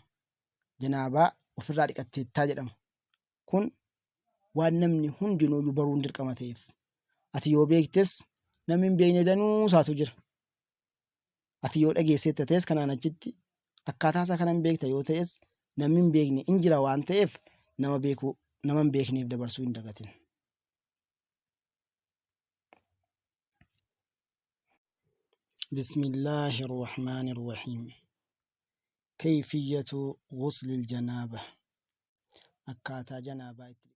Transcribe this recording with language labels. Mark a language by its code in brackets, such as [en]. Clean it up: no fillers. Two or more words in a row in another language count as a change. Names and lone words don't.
[om] Janaabaa ofirraa dhiqatteettaa jedhama. Kun waan namni hundinuuyyuu baruun dirqama ta'eef. Ati yoo beektes namni hin beekne danuusaatu jira. Ati yoo dhageesseetta ta'es kanaan achitti akkaataa isaa kana hin beekta yoo ta'es namni hin beekne in jira waan ta'eef nama hin beekneef dabarsuu hin dagatin. [ar] بسم الله الرحمن الرحيم. كيفية غسل الجنابة. [om] akkaataa janaabaa